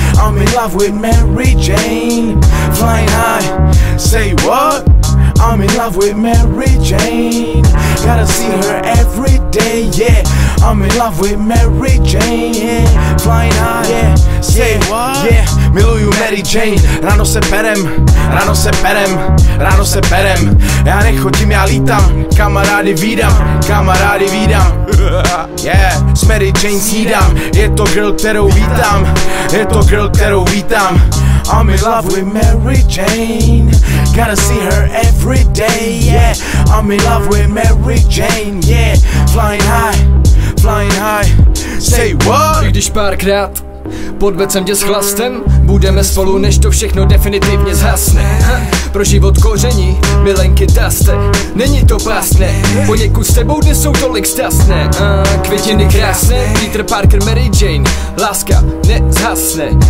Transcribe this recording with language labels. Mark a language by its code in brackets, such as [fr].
[en] I'm in love with Mary Jane. Flying high, say what? I'm in love with Mary Jane. Gotta see her every day, yeah. I'm in love with Mary Jane, yeah. Flying high, yeah. Say what? Yeah, [cs] miluju Mary Jane. Ráno se perem, ráno se perem, ráno se perem. Já nechodím, já lítám, kamarády vídám, kamarády vídám. Yeah, s Mary Jane snídám. Je to girl, kterou vítám, je to girl, kterou vítám. [en] I'm in love with Mary Jane. Gotta see her every day, yeah. I'm in love with Mary Jane, yeah. Flying high, say what? [cs] I když párkrát podvedl jsem tě s chlastem, budeme spolu, než to všechno definitivně zhasne. Pro život koření, milenky taste, není to pásné, poněkud s tebou dnes jsou tolik stasné. Květiny krásné, Peter Parker, Mary Jane, láska nezhasne.